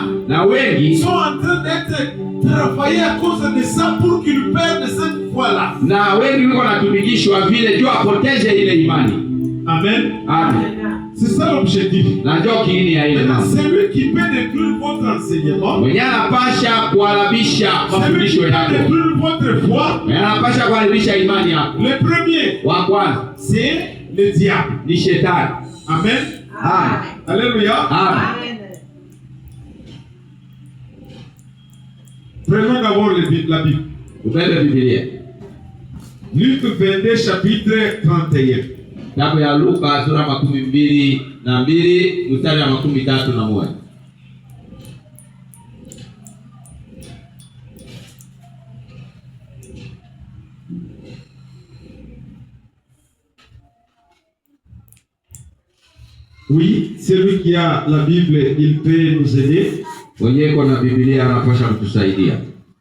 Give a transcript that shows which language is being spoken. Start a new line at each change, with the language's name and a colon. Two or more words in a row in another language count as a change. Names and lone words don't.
Swahili: Na wengi
French: sont en train d'être travaillés à cause de ça pour qu'ils perdent cette foi-là.
Swahili: na wengi wiko natumikishwa vile jo apoteze ile imani.
French: Amen. Amen. C'est ça l'objectif.
Swahili: Na ndio kiini ya ile mambo.
French: Celui qui peut détruire votre enseignement,
Swahili: Mwenye anapasha kuharibisha
French: celui qui
Swahili: mafundisho
French: peut
Swahili: yako,
French: détruire votre foi,
Swahili: mwenye anapasha kuharibisha imani yako,
French: le premier,
Swahili: wa kwanza
French: c'est le diable.
Swahili: ni shetani.
French: Amen. Amen. Alléluia. Amen. Prenons d'abord la Bible.
Swahili: Tupende Biblia.
French: Luc 22, chapitre 31.
Swahili: Kitabu ya Luka sura 22 mstari wa 31.
French: Oui, celui qui a la Bible, il peut nous aider.
Swahili: Mwenye iko na Biblia anapasha kutusaidia.